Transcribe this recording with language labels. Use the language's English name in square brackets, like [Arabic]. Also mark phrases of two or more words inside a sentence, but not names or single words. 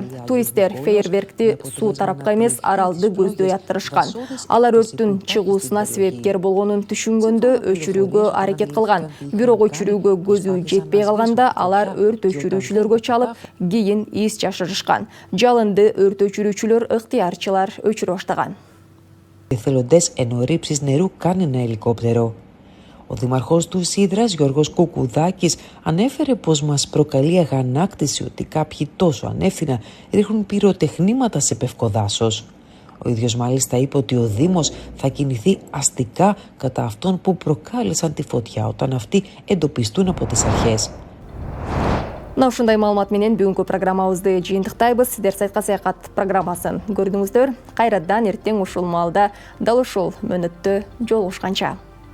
[Kyrgyz] Туристтер фейерверкти суу тарапка эмес, аралды көздөй аттырышкан. Алар өрттүн чыгуусуна себепкер болгонун түшүнгөндө өчүрүүгө аракет кылган. Бирок өчүрүүгө көзү жетпей калганда алар өрт өчүрүүчүлөргө чалып, кийин из чашырышкан. Жалынды өрт өчүрүүчүлөр ыктыярчылар өчүрө баштаган. [Greek] Εθελοντές ενώ ρήψης νερού κάνει ένα ελικόπτερο. Ο δήμαρχος του Σίδρας, Γιώργος Κουκουδάκης, ανέφερε πως μας προκαλεί αγανάκτηση ότι κάποιοι τόσο ανεύθυνα ρίχνουν πυροτεχνήματα σε πευκοδάσος. Ο ίδιος μάλιστα είπε ότι ο Δήμος θα κινηθεί αστικά κατά αυτών που προκάλεσαν τη φωτιά όταν αυτοί εντοπιστούν από τις αρχές. [Kyrgyz] Ушундай маалымат менен бүгүнкү программабызды жыйынтыктайбыз. Сиздер сайтка саякат программасын көрдүңүздөр. Кайрадан эртең ушул маалда дал ушул мөөнөттө жолугушканча.